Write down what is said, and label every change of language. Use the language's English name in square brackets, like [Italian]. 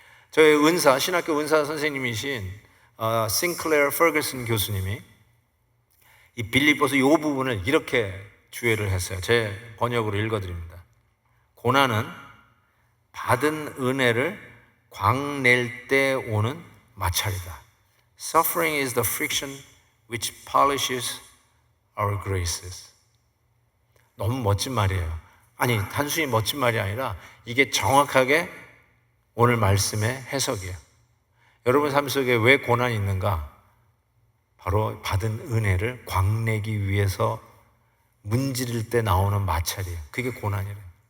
[Korean] 저희 은사, 신학교 은사 선생님이신 싱클레어 퍼거슨 교수님이 이 빌립보서 이 부분을 이렇게 주해를 했어요. 제 번역으로 읽어드립니다. 고난은 받은 은혜를 광낼 때 오는 마찰이다. [English] Suffering is the friction which polishes our graces. [Korean] 너무 멋진 말이에요. 아니, 단순히 멋진 말이 아니라 이게 정확하게 오늘 말씀의 해석이에요. 여러분 삶 속에 왜 고난이 있는가? 바로 받은 은혜를 광내기 위해서 문지를 때 나오는 마찰이에요. 그게 고난이래요.